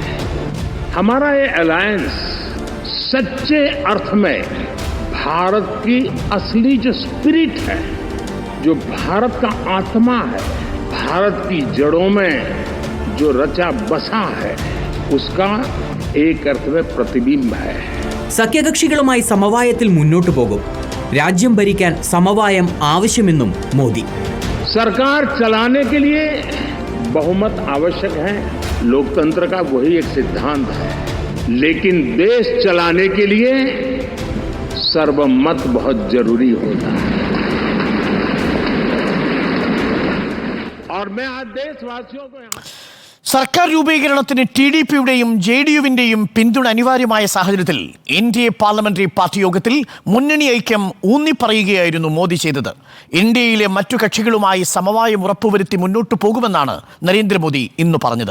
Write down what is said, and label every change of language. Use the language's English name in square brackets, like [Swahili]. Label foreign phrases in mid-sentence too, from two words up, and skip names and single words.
[Hindi] हमारा ये अलायंस सच्चे अर्थ में भारत की असली जो स्पिरिट है, जो भारत का आत्मा है, भारत की जड़ों में जो रचा बसा है, उसका एक अर्थ में प्रतिबिंब है. [Malayalam] സഖ്യകക്ഷികളുമായി സമവായത്തിൽ മുന്നോട്ടു പോകും. രാജ്യം ഭരിക്കാൻ സമവായം ആവശ്യമെന്നും മോദി. [Hindi] सरकार चलाने के लिए बहुमत आवश्यक है, लोकतंत्र का वही एक सिद्धांत है, लेकिन देश चलाने के लिए सर्वमत बहुत जरूरी होता है. और मैं आज देशवासियों को [Malayalam] സർക്കാർ രൂപീകരണത്തിന് TDPയുടെയും JDUവിന്റെയും പിന്തുണ അനിവാര്യമായ സാഹചര്യത്തിൽ NDA പാർലമെന്ററി പാർട്ടി യോഗത്തിൽ മുന്നണി ഐക്യം ഊന്നിപ്പറയുകയായിരുന്നു മോദി ചെയ്തത്. NDAയിലെ മറ്റു കക്ഷികളുമായി സമവായം ഉറപ്പുവരുത്തി മുന്നോട്ടു പോകുമെന്നാണ് നരേന്ദ്രമോദി ഇന്ന് പറഞ്ഞത്.